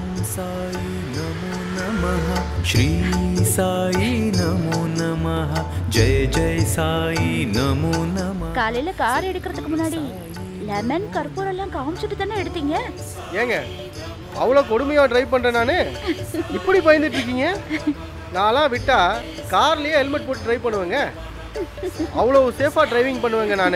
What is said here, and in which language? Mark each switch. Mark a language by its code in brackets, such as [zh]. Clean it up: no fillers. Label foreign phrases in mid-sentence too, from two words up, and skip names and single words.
[sa] साई नमो नमः श्री साई नमो नमः जय जय साई नमो नमः [ta] காலையில கார் எடுக்கிறதுக்கு முன்னாடி லெமன் கற்பூரம் எல்லாம் காமிச்சிட்டு தானே எடுத்தீங்க. ஏங்க அவ்வளோ கொடுமையாக ட்ரைவ் பண்ணுறேன் நான் இப்படி பயந்துட்டு இருக்கீங்க? நான்லாம் விட்டா கார்லேயே ஹெல்மெட் போட்டு ட்ரைவ் பண்ணுவேங்க. அவ்வளோ சேஃபாக டிரைவிங் பண்ணுவேங்க நான்.